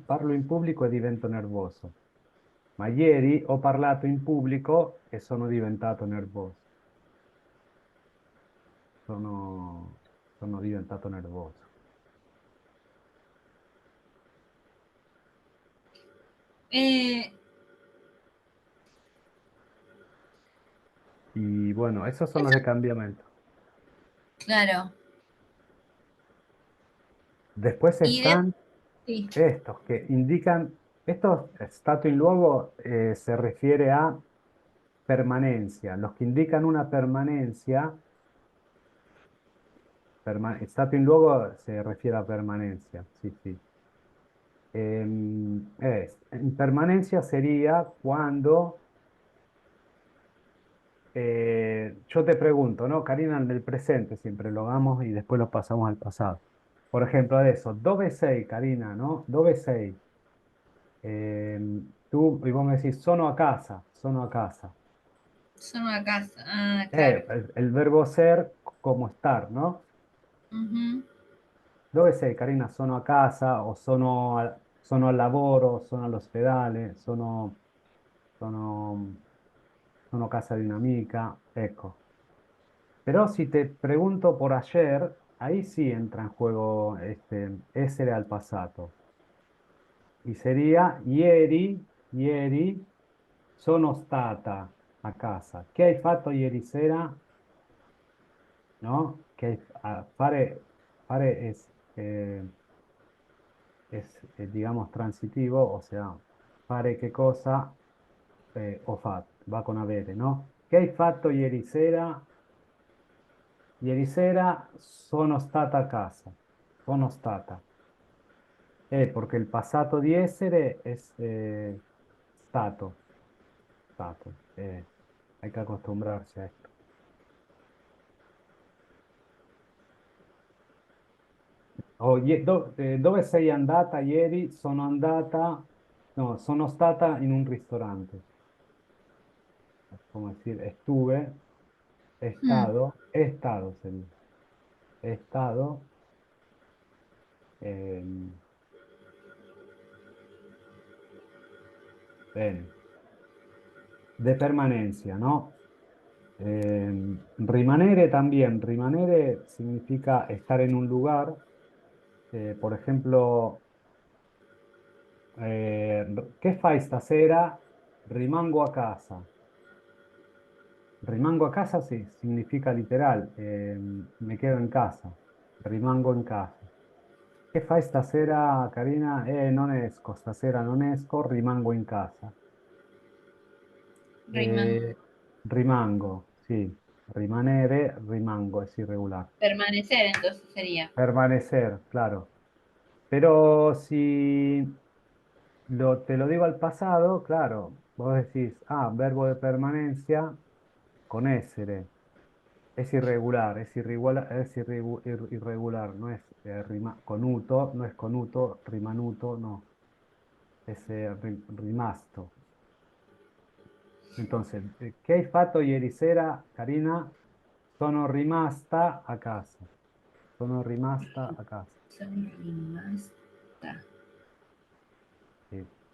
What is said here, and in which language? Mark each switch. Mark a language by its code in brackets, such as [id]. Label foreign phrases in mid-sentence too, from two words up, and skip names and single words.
[it] Parlo in pubblico e divento nervoso. Ma ieri ho parlato in pubblico e sono diventato nervoso. Sono, sono diventato nervoso. Eh, [es] Y bueno, esos son los eso, de cambiamiento. claro. Después Y de, están sí, estos que indican, estos [it] stato in luogo [es] se refiere a permanencia. Los que indican una permanencia, [it] stato in luogo [es] se refiere a permanencia, sí, sí. En permanencia sería cuando yo te pregunto, ¿no? Karina, en el presente siempre lo hagamos y después lo pasamos al pasado. Por ejemplo, de eso, [it] dove sei, Karina, ¿no? Dove sei? [es] Tú, y vos me decís, [it] sono a casa, sono a casa. [es] son una casa. Ah, claro. El verbo ser como estar, ¿no? Ujú. [it] Dove sei, Karina? Sono a casa o sono al lavoro, sono all'ospedale, sono, sono a casa di un'amica, ecco. [es] Pero si te pregunto por ayer, ahí sí entra en juego essere al pasado. Y sería [it] ieri sono stata a casa. Che hai fatto ieri sera? ¿No? [es] Fare digamos, transitivo, o sea, [it] fare che cosa ho fatto, va con avere, ¿no? Che hai fatto ieri sera? Ieri sera sono stata a casa, sono stata. Porque il passato di essere es stato, stato. [es] Hay que acostumbrarse a esto. [it] Dove sei andata ieri? Sono andata, no, sono stata in un ristorante. [es] Como decir, estuve, Hmm. he estado, sería. He estado, eh, bene, de permanencia, ¿no? Rimanere también. Rimanere significa estar en un lugar. Por ejemplo, [it] che fai stasera? Rimango a casa. Rimango a casa [es] sí, significa literal, me quedo en casa. [it] Rimango en casa. Che fai stasera, Carina? Non esco, stasera non esco, rimango in casa. Riman- Rimango, sì, rimanere, rimango, [es] es irregular. Permanecer entonces sería. Permanecer, claro. Pero si te lo digo al pasado, claro, vos decís, verbo de permanencia con essere. Es irregular, irregular, no es conuto, no es conuto, rimanuto, no, es rimasto. [it] Entonces, che hai fatto ieri sera, Carina? Sono rimasta a casa. Sono rimasta a casa. Sono rimasta. Sì,